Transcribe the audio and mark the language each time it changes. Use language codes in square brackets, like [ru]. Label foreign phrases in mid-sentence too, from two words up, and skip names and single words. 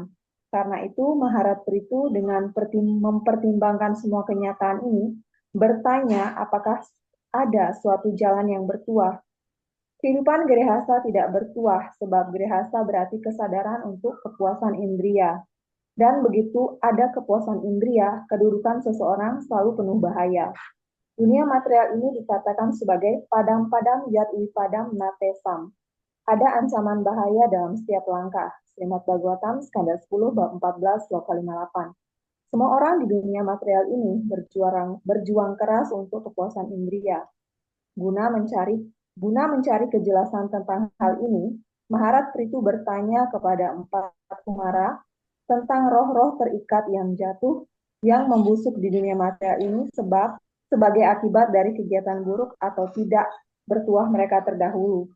[id] Karena itu, Maharatri itu dengan mempertimbangkan semua kenyataan ini, bertanya apakah ada suatu jalan yang bertuah. Kehidupan Grihastha tidak bertuah, sebab Grihastha berarti kesadaran untuk kepuasan indria. Dan begitu ada kepuasan indria, kedudukan seseorang selalu penuh bahaya. Dunia material ini dikatakan sebagai [sa] padam-padam yat padam natesam. [id] Ada ancaman bahaya dalam setiap langkah. Srimad Bhagavatam, skanda 10, bab 14, sloka 58. Semua orang di dunia material ini berjuang keras untuk kepuasan indria. Guna mencari kejelasan tentang hal ini, Maharatri itu bertanya kepada 4 kumara tentang roh-roh terikat yang jatuh, yang membusuk di dunia material ini sebagai akibat dari kegiatan buruk atau tidak bertuah mereka terdahulu.